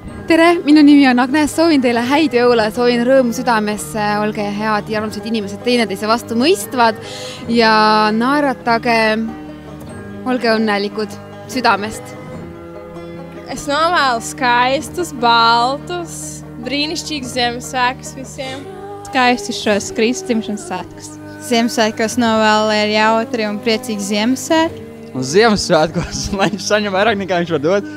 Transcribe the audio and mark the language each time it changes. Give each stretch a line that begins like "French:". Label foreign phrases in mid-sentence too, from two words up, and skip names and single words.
Estonian: tere, minu nimi on Agnes, soovin teile häid jõule, soovin rõõmu südamesse, olge head ja armsad inimesed, teineteise vastu mõistvad ja naeratage, olge õnnelikud südamest.
Latvian: Es novēlu skaistus, baltus, brīnišķīgus Ziemassvētkus visiem. Skaistus šos Kristus dzimšanas svētkus. Ziemassvētkos novēlu, lai ir jautri un priecīgi Ziemassvētki. Un Ziemassvētkos, lai viņš saņem vairāk nekā viņš var dot?